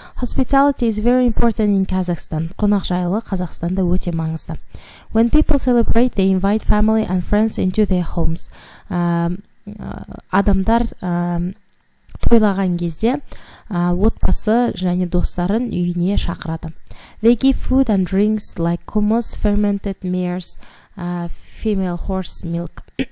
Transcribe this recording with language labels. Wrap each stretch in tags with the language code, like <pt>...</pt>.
<en>Hospitality is very important in Kazakhstan.</en> <kk>Қонақжайлық Қазақстанда өте маңызды.</kk> <en>When people celebrate, they invite family and friends into their homes.</en> <kk>Адамдар тойлаған кезде отбасы және достарын үйіне шақырады.</kk> <en>They give food and drinks like hummus, fermented meals, female horse milk.</en>